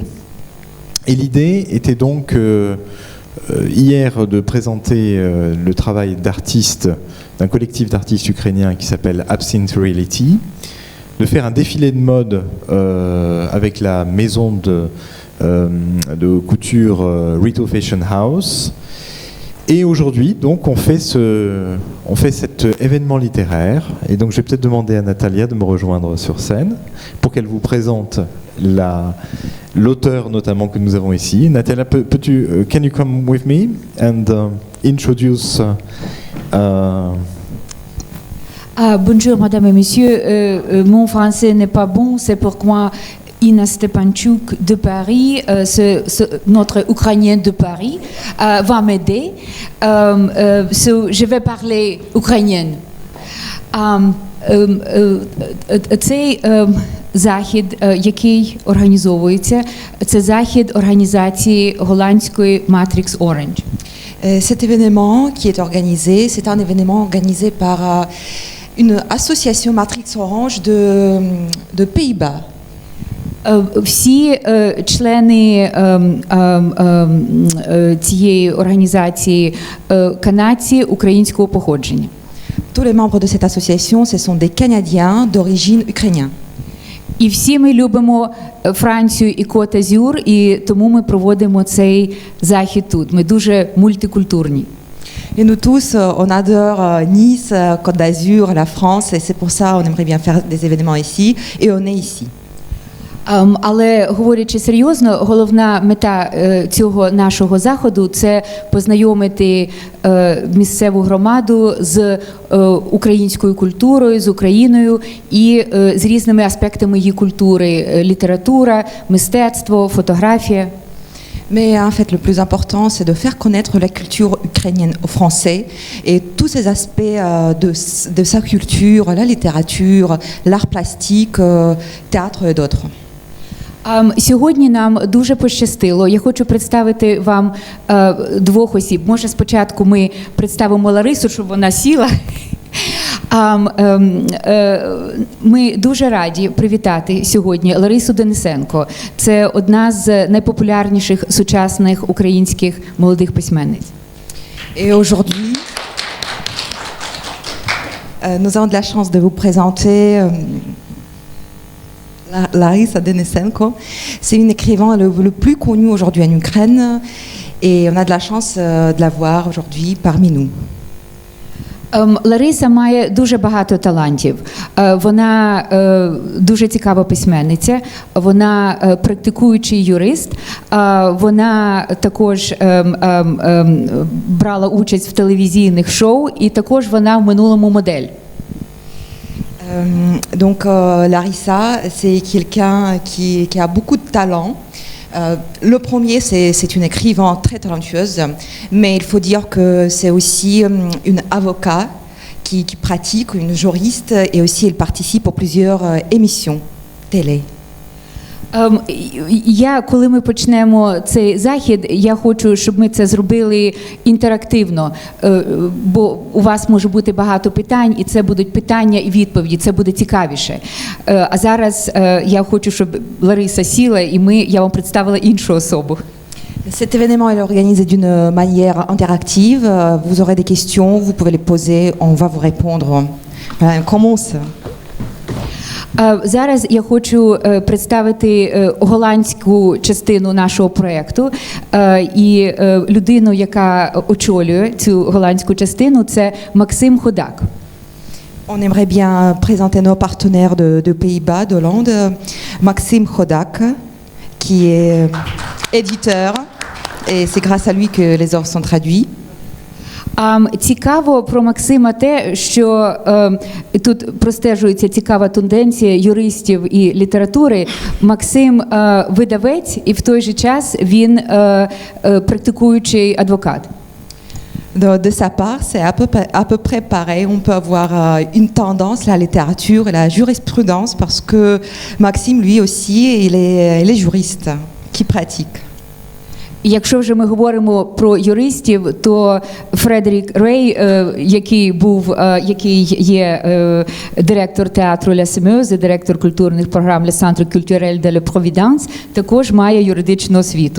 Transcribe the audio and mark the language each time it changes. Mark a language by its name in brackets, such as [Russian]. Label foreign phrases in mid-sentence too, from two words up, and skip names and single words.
[French] Et l'idée était donc hier de présenter le travail d'artistes, d'un collectif d'artistes ukrainiens qui s'appelle Absinthe Reality, de faire un défilé de mode avec la maison de couture Rito Fashion House. Et aujourd'hui, donc, on fait cet événement littéraire. Et donc, je vais peut-être demander à Natalia de me rejoindre sur scène pour qu'elle vous présente l'auteur notamment que nous avons ici. [English] Natalia, can you come with me and introduce [French] Bonjour, madame et messieurs. Mon français n'est pas bon, c'est pourquoi Inna Stepanchuk de Paris, notre Ukrainien de Paris, va m'aider. Je vais parler ukrainienne. [Ukrainian] Цей захід, який організовується, це захід організації голландської Matrix Orange. [French] Cet événement qui est organisé, c'est un événement organisé par une association Matrix Orange de Pays-Bas. [Ukrainian] Всі члени цієї організації канадці українського походження. [French] Tous les membres de cette association, ce sont des Canadiens d'origine ukrainienne. [Ukrainian] І всі ми любимо Францію і Côte d'Azur, і тому ми проводимо цей захід тут. Ми дуже мультикультурні. [French] Et nous tous, on adore Nice, Côte d'Azur, la France, et c'est pour ça qu'on aimerait bien faire des événements ici, et on est ici. [Ukrainian] Але, говорячи серйозно, головна мета цього нашого заходу – це познайомити місцеву громаду з українською культурою, з Україною і з різними аспектами її культури – література, мистецтво, фотографія. [French] Mais en fait, le plus important, c'est de faire connaître la culture ukrainienne aux Français et tous ces aspects de sa culture, la littérature, l'art plastique, théâtre et d'autres. [Ukrainian] Сьогодні нам дуже пощастило. Я хочу представити вам двох осіб. Може, спочатку ми представимо Ларису, щоб вона сіла. Ми дуже раді привітати сьогодні Ларису Денисенко. Це одна з найпопулярніших сучасних українських молодих письменниць. [French] Et aujourd'hui, nous avons de la chance de vous présenter Larisa Denisenko. C'est une écrivain le plus connue aujourd'hui en Ukraine et on a de la chance de la voir aujourd'hui parmi nous. [Ukrainian] Лариса має дуже багато талантів. Вона дуже цікава письменниця, вона практикуючий юрист, вона також брала участь в телевізійних шоу і також вона в минулому модель. [French] Donc Larisa, c'est quelqu'un qui a beaucoup de talent. Le premier, c'est une écrivain très talentueuse, mais il faut dire que c'est aussi une avocate qui pratique, une juriste, et aussi elle participe à plusieurs émissions télé. [Ukrainian] Коли ми почнемо цей захід, я хочу, щоб ми це зробили інтерактивно, бо у вас може бути багато питань, і це будуть питання і відповіді, це буде цікавіше. А зараз я хочу, щоб Лариса сіла, і я вам представила іншу особу. [French] Cet événement est organisé d'une manière interactive. Vous aurez des questions, vous pouvez les poser, on va vous répondre. Voilà, on commence. [Ukrainian] Зараз я хочу представити голландську частину нашого проєкту. І людину, яка очолює цю голландську частину, це Максим Ходак. [French] On aimerait bien présenter nos partenaires de Pays-Bas, d'Hollande, Maxime Chodak, qui est éditeur, et c'est grâce à lui que les œuvres sont traduites. [Ukrainian] Цікаво про Максима те, що тут простежується цікава тенденція юристів і літератури. Максим видавець, і в той же час він практикуючий адвокат. [French] De sa part, c'est à peu près pareil. On peut avoir une tendance, la littérature et la jurisprudence, parce que Maxime, lui aussi, il est juriste qui pratique. [Ukrainian] Якщо вже ми говоримо про юристів, то Фредерік Рей, який є директор театру Ля Семеузе, директор культурних програм Le Centre Culturel de la Providence, також має юридичну освіту.